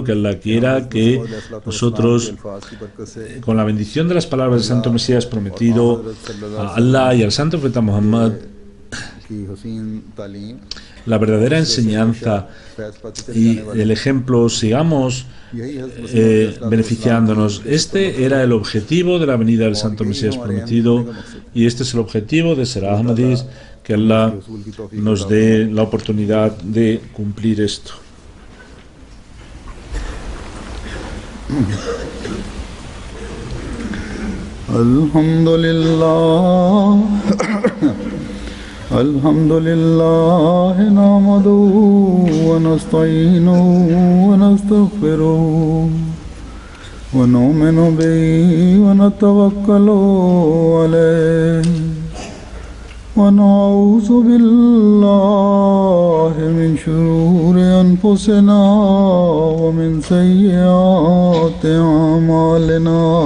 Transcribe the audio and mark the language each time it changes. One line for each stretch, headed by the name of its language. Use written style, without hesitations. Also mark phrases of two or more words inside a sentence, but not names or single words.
Spanish: Que Allah quiera que nosotros, con la bendición de las palabras del Santo Mesías Prometido, a Allah y al Santo Profeta Muhammad, la verdadera enseñanza y el ejemplo, sigamos beneficiándonos. Este era el objetivo de la venida del Santo Mesías Prometido, y este es el objetivo de ser Ahmadis. Que Allah nos dé la oportunidad de cumplir esto.
Arabic: الحمد لله. الحمد لله نحمده ونستعينه ونستغفره ونؤمن به ونتوكل عليه ونعوذ بالله من شرور أنفسنا ومن سيئات أعمالنا.